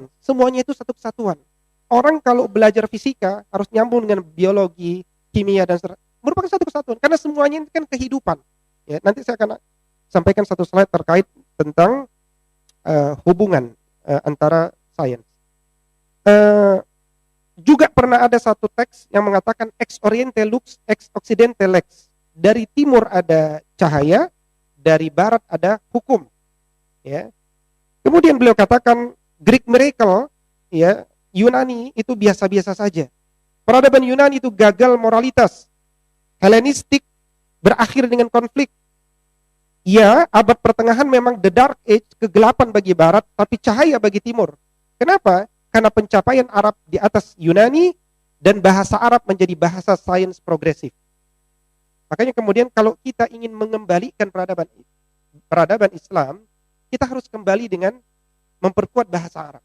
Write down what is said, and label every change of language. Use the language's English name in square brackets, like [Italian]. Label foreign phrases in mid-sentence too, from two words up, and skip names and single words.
[Indonesian] Semuanya itu satu kesatuan. Orang kalau belajar fisika harus nyambung dengan biologi, kimia, dan merupakan satu kesatuan. Karena semuanya ini kan kehidupan. Ya, nanti saya akan sampaikan satu slide terkait tentang hubungan antara sains. Juga pernah ada satu teks yang mengatakan [Latin] ex oriente lux, ex occidente lex. [Indonesian] Dari timur ada cahaya, dari barat ada hukum. Ya. Kemudian beliau katakan [English] Greek miracle, [Indonesian] ya, Yunani itu biasa-biasa saja. Peradaban Yunani itu gagal moralitas. Helenistik berakhir dengan konflik. Ya, abad pertengahan memang [English] the dark age, [Indonesian] kegelapan bagi barat, tapi cahaya bagi timur. Kenapa? Karena pencapaian Arab di atas Yunani dan bahasa Arab menjadi bahasa sains progresif. Makanya kemudian kalau kita ingin mengembalikan peradaban Islam, kita harus kembali dengan memperkuat bahasa Arab.